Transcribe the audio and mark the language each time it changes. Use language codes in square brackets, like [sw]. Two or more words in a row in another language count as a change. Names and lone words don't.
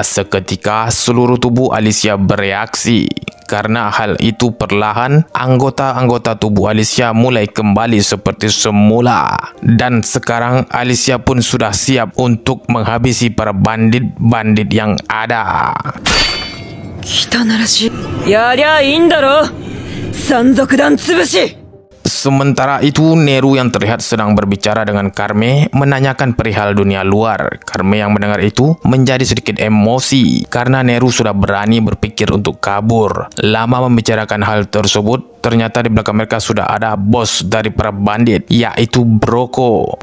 [id] Seketika seluruh tubuh Alicia bereaksi. Karena hal itu perlahan, anggota-anggota tubuh Alicia mulai kembali seperti semula. Dan sekarang Alicia pun sudah siap untuk menghabisi para bandit-bandit yang ada. [ja] 汚らしい。やりゃいいんだろ。山賊団潰し。 [id] Sementara itu, Neru yang terlihat sedang berbicara dengan Carme menanyakan perihal dunia luar. Carme yang mendengar itu menjadi sedikit emosi karena Neru sudah berani berpikir untuk kabur. Lama membicarakan hal tersebut, ternyata di belakang mereka sudah ada bos dari para bandit, yaitu Brocco.